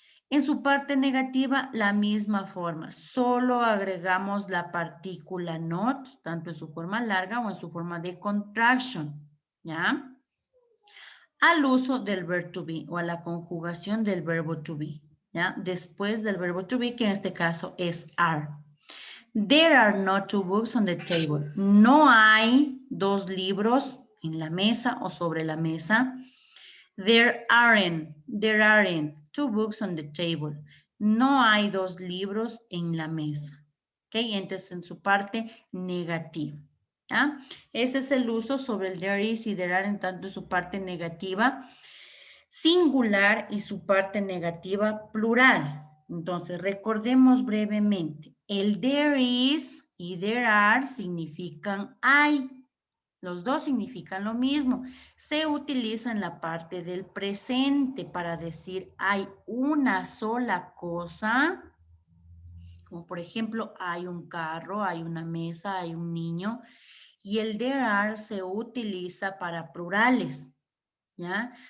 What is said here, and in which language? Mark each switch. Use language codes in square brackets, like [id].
[es] En su parte negativa, la misma forma. Solo agregamos la partícula not, tanto en su forma larga o en su forma de contraction, ¿ya? Al uso del verbo to be o a la conjugación del verbo to be, ¿ya? Después del verbo to be, que en este caso es are. [en] There are not 2 books on the table. [es] No hay 2 libros en la mesa o sobre la mesa. [en] There aren't 2 books on the table. [es] No hay 2 libros en la mesa. ¿Ok? Entonces, en su parte negativa. ¿Ya? Ese es el uso sobre el there is y there are en tanto en su parte negativa singular y su parte negativa plural. Entonces, recordemos brevemente. El there is y there are significan hay. Los dos significan lo mismo. Se utiliza en la parte del presente para decir hay una sola cosa. Como por ejemplo, hay un carro, hay una mesa, hay un niño. Y el there are se utiliza para plurales, ¿ya?